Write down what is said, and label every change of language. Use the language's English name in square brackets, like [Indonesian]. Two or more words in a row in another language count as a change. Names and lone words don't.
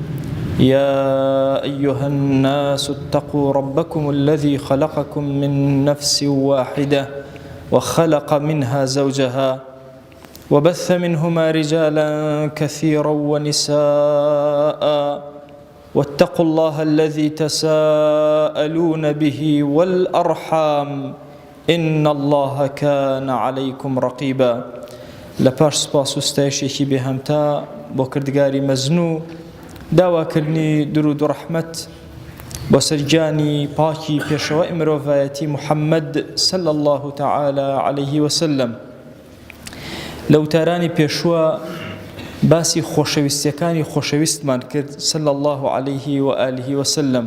[Arabic] يا أيها الناس اتقوا ربكم الذي خلقكم من نفس واحدة وخلق منها زوجها وبث منهما رجالا كثيرا ونساء واتقوا الله الذي تساءلون به والأرحام إن الله كان عليكم رقيبا. [Central Kurdish] لپاش سپاس و ستایشێکی بێهەمتا بۆ کردگاری مەزنوو داواکردنی درود و ڕەحمەت بۆ سەرگیانی پاکی پێشەوای مرۆڤایەتی محەممەد [Arabic] صلی الله تعالی عليه وسلم. [Central Kurdish] لە وتارانی پێشووە باسی خۆشەویستیەکانی خۆشەویستمان کرد [Arabic] صلی الله عليه و آله وسلم.